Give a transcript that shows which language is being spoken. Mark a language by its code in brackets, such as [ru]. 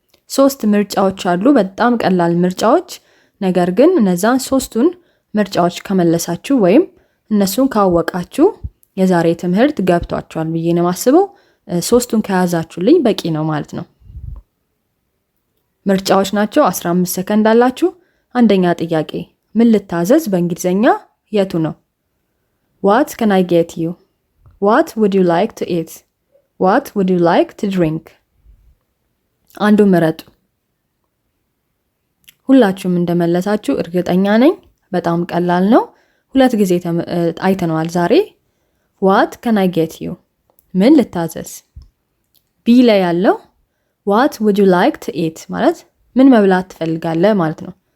[am] 3 ምርጫዎች አሉ፣ በጣም ቀላል ምርጫዎች። ነገር ግን እነዛን 3ቱን ምርጫዎች ከመለሳችሁ ወይም እነሱን ካወቃችሁ የዛሬ ትምህርት ገብቷችኋል ብዬ ነው የማስበው። 3ቱን ከያዛችሁልኝ በቂ ነው ማለት ነው። ምርጫዎች ናቸው። 15 ሰከንድ አላችሁ። አንደኛ ጥያቄ ምን ልታዘዝ በእንግሊዘኛ የቱ ነው? [en] what can I get you? what would you like to eat? what would you like to drink? [am] አንዱ ምረጡ። ሁላችሁም እንደመለሳችሁ እርግጠኛ ነኝ። በጣም ቀላል ነው። 2 ጊዜ አይተነዋል ዛሬ። [en] what can I get you? [am] ምን ልታዘዝ? ቢ ላይ ያለው [en] what would you like to eat [am] ማለት ምን መብላት ትፈልጋለህ ማለት ነው።